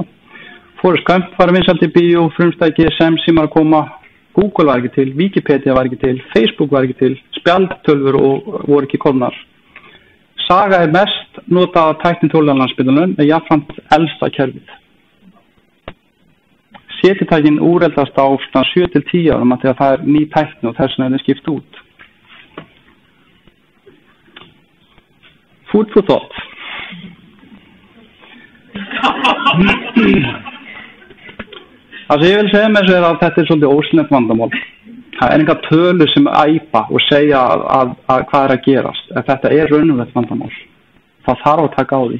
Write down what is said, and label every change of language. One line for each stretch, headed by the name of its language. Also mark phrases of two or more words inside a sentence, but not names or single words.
Icelandic: Forrest Gump var vinsælt í bíó, frumstæði GSM símar að koma, Google var ekki til, Wikipedia var ekki til, Facebook var ekki til, spjaldtölvur og voru ekki komnar. Saga er mest notað tæknitólið á Landspítalanum en jafnframt elsta kerfið. Setjutækin úreldast á 7-10 árum að það er ný tækni og þess vegna er það skipt út.
English: Food for thought.
Icelandic: Það sem ég vil segja með þessu er að þetta er svolítið ósynlegt vandamál. Það er enga tölur sem æpa og segja að hvað er að gerast. Þetta er raunverulegt vandamál. Það þarf að taka á því.